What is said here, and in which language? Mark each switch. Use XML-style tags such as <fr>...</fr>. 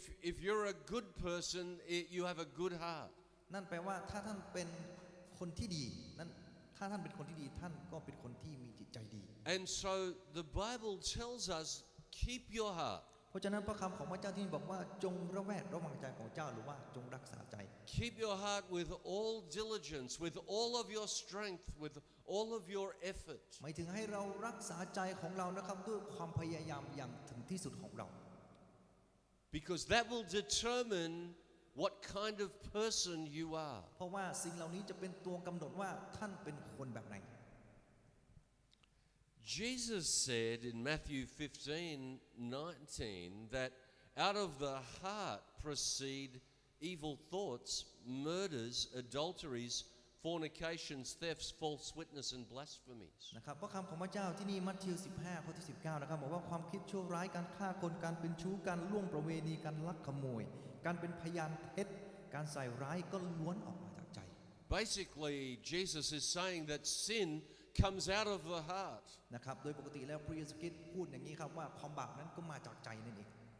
<en>If you're a good person, you have a good heart.</en> <th>นั่นแปลว่าถ้าท่านเป็นคนที่ดีนั้นถ้าท่านเป็นคนที่ดีท่านก็เป็นคนที่มีจิตใจดี</th> <en>And so the Bible tells us, keep your heart.</en> <th>เพราะฉะนั้นพระคำของพระเจ้าที่บอกว่าจงระแวดระวังใจของเจ้าหรือว่าจงรักษาใจ</th> <en>Keep your heart with all diligence, with all of your strength, with all of your effort.</en> <th>หมายถึงให้เรารักษาใจของเรานะครับด้วยความพยายามอย่างถึงที่สุดของเรา</th> <en>Because that will determine what kind of person you are.</en> <th>เพราะว่าสิ่งเหล่านี้จะเป็นตัวกำหนดว่าท่านเป็นคนแบบไหน</th> <en>Jesus said in Matthew 15:19 that out of the heart proceed evil thoughts, murders, adulteries, fornications, thefts, false witness, and blasphemies.</en> <th>นะครับเพราะคำของพระเจ้าที่นี่มัทธิว 15 ข้อที่ 19 นะครับบอกว่าความคิดชั่วร้ายการฆ่าคนการเป็นชู้การล่วงประเวณีการลักขโมยการเป็นพยานเท็จการใส่ร้ายก็ล้วนออกมาจากใจ</th> <en>Basically, Jesus is saying that sin comes out of the heart.</en> <th>นะครับโดยปกติแล้วพระเยซูคริสต์พูดอย่างนี้ครับว่าความบาปนั้นก็มาจากใจนั่นเอง</th>